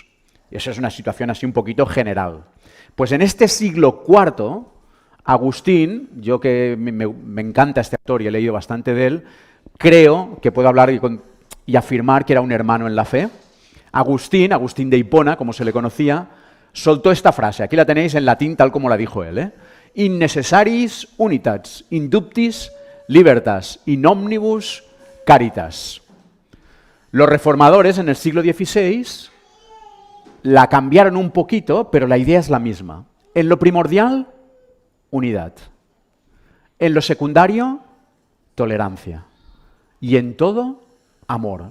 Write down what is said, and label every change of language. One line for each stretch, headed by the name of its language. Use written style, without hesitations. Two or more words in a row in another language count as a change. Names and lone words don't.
Spanish: Y esa es una situación así un poquito general. Pues en este siglo IV, Agustín, yo que me encanta este autor y he leído bastante de él, creo que puedo hablar y afirmar que era un hermano en la fe. Agustín de Hipona, como se le conocía, soltó esta frase. Aquí la tenéis en latín tal como la dijo él.
Latin: In necessaris unitats, indubtis libertas, in omnibus caritas.
Spanish: Los reformadores en el siglo XVI la cambiaron un poquito, pero la idea es la misma. En lo primordial, unidad. En lo secundario, tolerancia. Y en todo, amor.